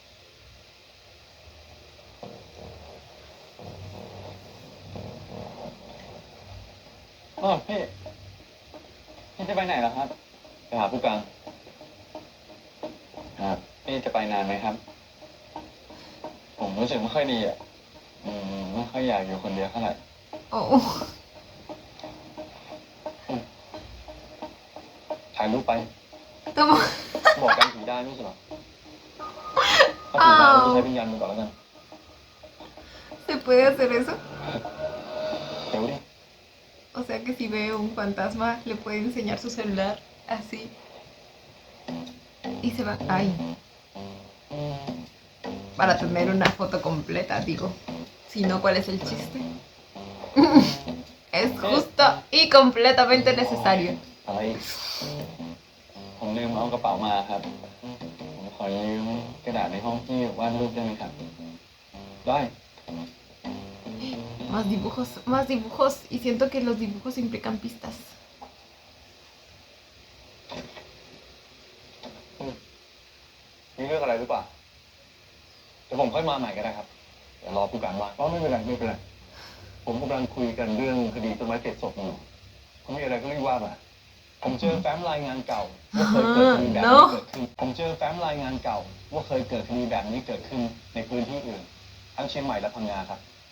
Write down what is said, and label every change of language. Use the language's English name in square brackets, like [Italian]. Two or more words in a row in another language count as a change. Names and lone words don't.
[Thai] พี่จะไปไหนล่ะครับ ไปหาผู้การ ครับ พี่จะไปนานไหมครับ ผมรู้สึกไม่ค่อยดีอ่ะ ไม่ค่อยอยากอยู่คนเดียวเท่าไหร่ Oh. ถ่ายรูปไป [Spanish] Toma. [Thai] บอกกันถือได้ไม่ใช่เหรอ ถ้าถือได้ก็ใช้วิญญาณมือก่อนแล้วกัน [Spanish] ¿Se puede hacer eso? [Thai] เดี๋ยวดิ [Spanish] O sea que si ve un fantasma, le puede enseñar su celular así. Y se va. Ay. Para tener una foto completa, digo. Si no, ¿cuál es el chiste? Es justo y completamente necesario. [Thai] อะไรอีกผมลืมเอากระเป๋ามาครับ ผมขอยืมกระดาษในห้องที่วาดรูปได้ไหมครับ ได้ [Spanish] Más dibujos. Y siento que los dibujos implican pistas. [Thai] มีเรื่องอะไรหรือเปล่า เดี๋ยวผมค่อยมาใหม่ก็ได้ครับ เดี๋ยวรอผู้การว่าอ๋อไม่เป็นไรไม่เป็นไร ผมกำลังคุยกันเรื่องคดีต้นไม้เจ็ดศพอยู่ผมมีอะไรก็รีบว่ามา ผมเจอแฟ้มรายงานเก่าว่าเคยเกิดคดีแบบนี้เกิดขึ้น ผมเจอแฟ้มรายงานเก่าว่าเคยเกิดคดีแบบนี้เกิดขึ้นในพื้นที่อื่น ทั้งเชียงใหม่และพังงาครับ